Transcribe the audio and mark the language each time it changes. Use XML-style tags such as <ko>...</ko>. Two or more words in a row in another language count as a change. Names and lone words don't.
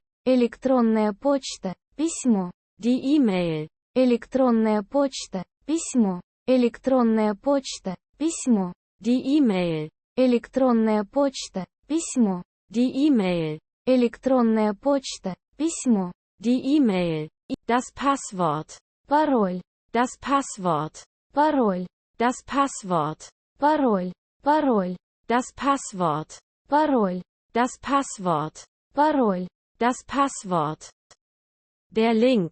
<ru>электронная почта, письмо,</ru> <de>Die E-Mail.</de> <ru>электронная почта, письмо, электронная почта, письмо,</ru> <de>Die E-Mail.</de> <ru>электронная почта, письмо,</ru> <de>Die E-Mail.</de> <ru>электронная почта, письмо,</ru> <de>Die E-Mail. Das Passwort.</de> <ru>пароль,</ru> <de>Das Passwort.</de> <ru>пароль,</ru> <de>Das Passwort.</de> <ru>пароль, пароль,</ru> <de>Das Passwort.</de> <ru>пароль,</ru> <de>Das Passwort.</de> <ru>пароль,</ru> <de>Das Passwort. Der Link.</de>